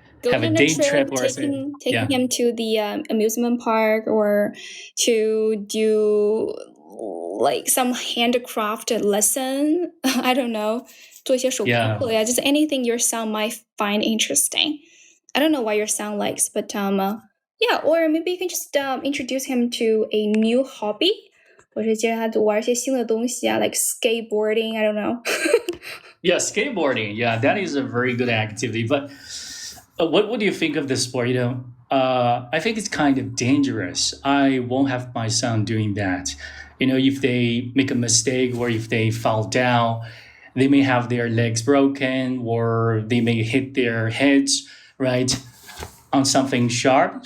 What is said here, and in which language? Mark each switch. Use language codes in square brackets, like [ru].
[en] Have a day trip or taking him to the amusement park, or to do like some handcraft lesson. I don't know. [zh] 做一些手工课呀, [en] just anything your son might find interesting. I don't know what your son likes, but or maybe you can just introduce him to a new hobby. [zh] 或者接着他玩一些新的东西啊, [en] like skateboarding. I don't know. Yeah, skateboarding. Yeah, that is a very good activity. But what do you think of the sport? I think it's kind of dangerous. I won't have my son doing that. If they make a mistake or if they fall down, they may have their legs broken, or they may hit their heads, right, on something sharp.